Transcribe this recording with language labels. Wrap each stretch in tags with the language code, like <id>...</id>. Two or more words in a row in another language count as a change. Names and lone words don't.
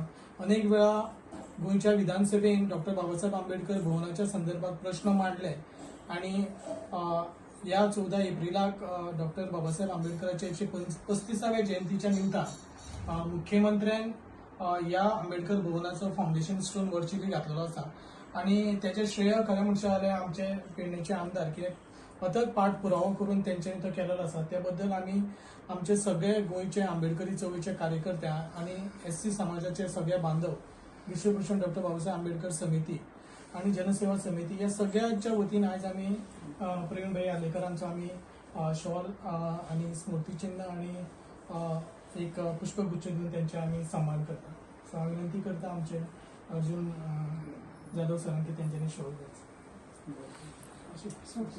<kok>अनेक वेळा गोयच्या विधानसभेन डॉक्टर बाबासाहेब आंबेडकर भवनाच्या संदर्भात प्रश्न मांडले आणि या 14 एप्रिलाक डॉक्टर बाबासाहेब आंबेडकरांच्या 135व्या जयंतीच्या निमतान मुख्यमंत्र्यान या आंबेडकर भवनाचो</kok> <en>foundation stone virtually</en> <kok>घातलेलो आसा आणि त्याचे श्रेय खरें म्हणचे जाल्यार आमचे पेडणेचे आमदार, कित्याक अथक पाठपुरावो करून तेंच्यांनी तो केलेलो आसा। त्या बद्दल आमी आमचे सगळे गोयचे आंबेडकरी चळवळीचे कार्यकर्ते आणि SC समाजाचे सगळे बांधव, विश्वभूषण डॉक्टर बाबासाहेब आंबेडकर समिती आणि जनसेवा समिती या सगळ्यांच्या वतीन आज आम्ही प्रवीण भाई आर्लेकरांचो आम्ही शॉल आणि स्मृतिचिन्ह आणि एक पुष्पगुच्छ देऊन त्यांचे आम्ही सन्मान करता। सो हांव विनंती करता आमचे अर्जुन जाधव सरांक की तेंच्यांनी शॉल द्यायचो।</kok>